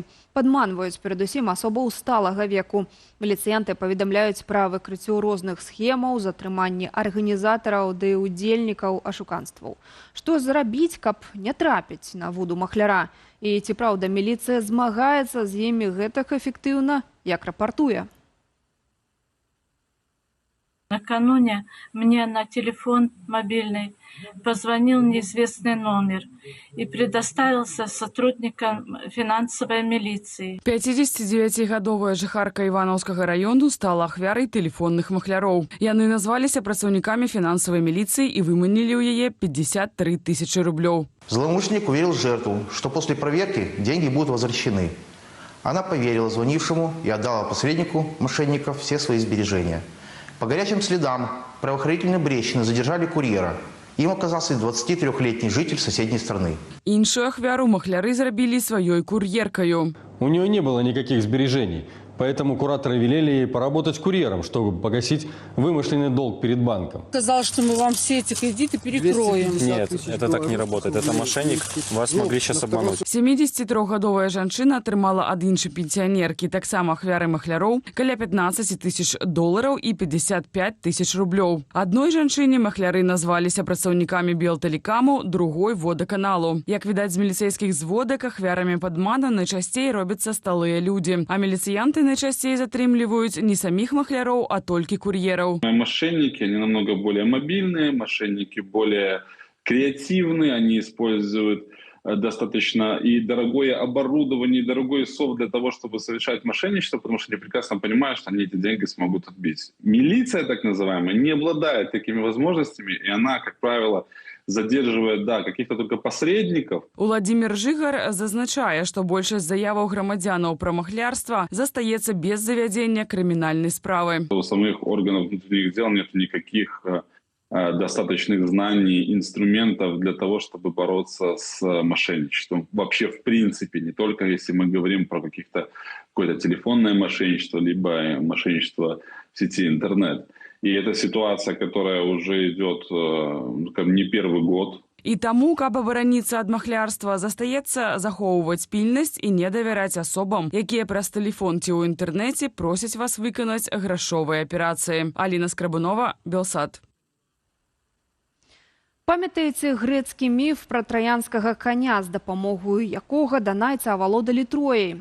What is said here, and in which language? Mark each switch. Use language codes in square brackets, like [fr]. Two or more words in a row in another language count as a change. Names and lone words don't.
[be] Падманваюць перадусім асобаў сталага веку. Міліцыянты паведамляюць пра выкрыццё розных схемаў, затрыманні арганізатараў ды удзельнікаў ашуканстваў. Што зрабіць, каб не трапіць на вуду махляра? І ці праўда міліцыя змагаецца з імі гэтак эфектыўна, як рапартуе? [ru] Накануне мне на телефон мобильный позвонил неизвестный номер и предоставился сотрудникам финансовой милиции. [be] 59-гадовая жыхарка Івановскага району стала ахвярай тэлефонных махляроў. Яны назваліся працаўнікамі фінансавай [ru] милиции и [be] выманілі ў яе 53 тысячи рублёў. [ru] Злоумышленник уверил жертву, что после проверки деньги будут возвращены. Она поверила звонившему и отдала посреднику мошенников все свои сбережения. По горячим следам правоохранительные Брещины задержали курьера. Им оказался 23-летний житель соседней страны. [be] Іншую ахвяру махляры зрабілі сваёй курьеркаю. [ru] У нее не было никаких сбережений, поэтому кураторы велели ей поработать курьером, чтобы погасить вымышленный долг перед банком. Сказал, что мы вам все эти кредиты перекроем. Нет, это так не работает. Это мошенник. Вас могли сейчас обмануть. [be] 73-гадовая жанчына атрымала ад іншай пенсіянеркі, таксама ахвяры махляроў, каля 15 тысяч долараў і 55 тысяч рублёў. Адной жанчыне махляры назваліся працаўнікамі Белтэлекаму, другой водаканалу. Як відаць з міліцэйскіх зводак, ахвярамі падмана найчасцей робяцца сталыя людзі, а міліцыянты найчасцей затрымліваюць не самих махляроў, [ru] а только курьеров. Мошенники, они намного более мобильные, мошенники более креативные, они используют достаточно и дорогое оборудование, и дорогой софт для того, чтобы совершать мошенничество, потому что они прекрасно понимают, что они эти деньги смогут отбить. Милиция, так называемая, не обладает такими возможностями, и она, как правило, задерживает, каких-то только посредников. [be] Уладзімір Жыгар зазначае, што большасць заяваў грамадзянаў пра махлярства застаецца без завядзення крымінальнай справы. [ru] У самих органов внутренних дел нет никаких достаточных знаний, инструментов для того, чтобы бороться с мошенничеством. Вообще, в принципе, не только если мы говорим про какое-то телефонное мошенничество, либо мошенничество в сети интернет. И это ситуация, которая уже идет не первый год. [be] І таму, каб абараніцца ад махлярства, застаецца захоўваць пільнасць і не давяраць асобам, якія праз тэлефон ці ў інтэрнэце просяць вас выканаць грашовыя аперацыі. Аліна Скрабунова, Белсат. Памятаеце грэцкі міф пра траянскага каня, з дапамогаю якога данайцы авалодалі Трояй?